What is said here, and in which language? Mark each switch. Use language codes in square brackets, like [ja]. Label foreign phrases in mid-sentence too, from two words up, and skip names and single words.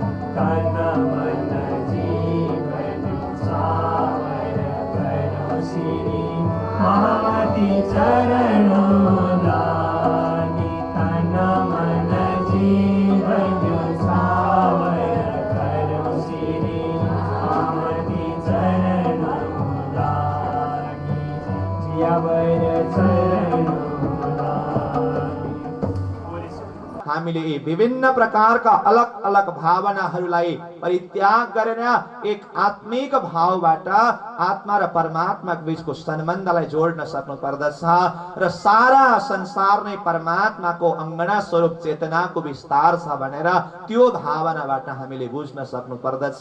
[hi] तन मन जीवन चावर करम श्री महामती चरणों लागी तन मन जीवन चावर करम श्री महामती चरणों लागी जियावर चरणों लागी। [ne] हामीले यी विभिन्न प्रकारका अलग अलग भावनाहरूलाई परित्याग गरेर एक आत्मिक भावबाट आत्मा र परमात्माको बीचको सम्बन्धलाई जोड्न सक्नु पर्दछ र सारा संसार नै परमात्माको अङ्गना स्वरूप चेतनाको विस्तार छ भनेर त्यो भावनाबाट हामीले बुझ्न सक्नु पर्दछ।